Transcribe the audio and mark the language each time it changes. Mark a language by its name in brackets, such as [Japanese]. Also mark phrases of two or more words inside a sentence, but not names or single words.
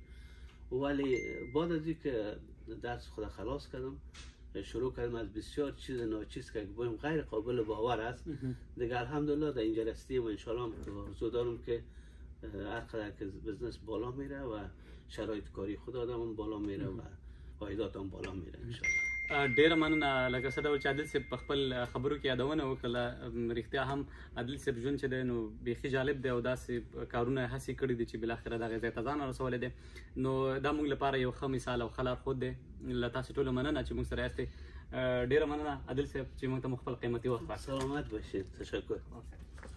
[Persian] ولی بعد از اینکه درس خود خلاص کردم شروع کردم از بسیار چیز ناچیز که بگم غیر قابل باور است دیگه، الحمدلله در اینجا رسیدیم و انشالله آرزو دارم که هر قدر که بزنس بالا میره و شرایط کاری خود آدم بالا میره و عایدات هم بالا میره انشالله. [Pashto] ډیره مننه. لکه څه ډول چې عادل صاحب په خپل خبرو کې یادونه وکړه، رښتیا هم عادل صاحب ژوند چې دی نو بیخي جالب دی او داسې کارونه هڅې کړي دي چې بالاخره دغه ځای ته ځان رسولی دی. نو دا موږ لپاره یو ښه مثال او ښه لارښود دی. له تاسو ټولو مننه چې موږ سره یاستئ. ډیره مننه عادل صاحب چې موږ ته مو خپل قیمتي وخت راکړ. [Persian] سلامت باشید. تشکر.